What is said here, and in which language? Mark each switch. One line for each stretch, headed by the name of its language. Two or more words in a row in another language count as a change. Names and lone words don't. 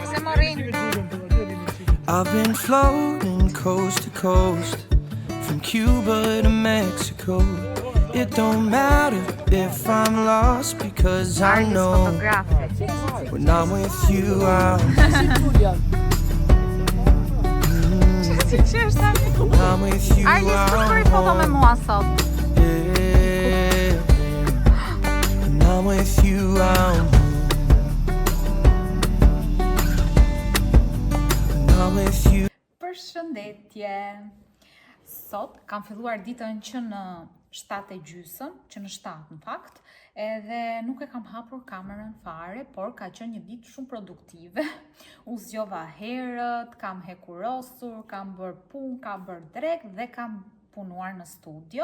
English: I've been floating coast to coast, from Cuba to Mexico. It don't matter if I'm lost because I know when I'm with you I'm
Albanian: që qesh tani.
English: I'm with you, Arlis, I'm
Albanian: përbëri foto me
English: home.
Albanian: mua sot.
English: Yeah. And I'm with you, I'm home. And I'm with you.
Albanian: Përshëndetje. Sot kam filluar ditën që në 7:30, që në 7 në fakt, edhe nuk e kam hapur kamerën fare, por ka qenë një ditë shumë produktive. U zgjova herët, kam hekurosur, kam bërë punë, kam bërë drek dhe kam punuar në studio.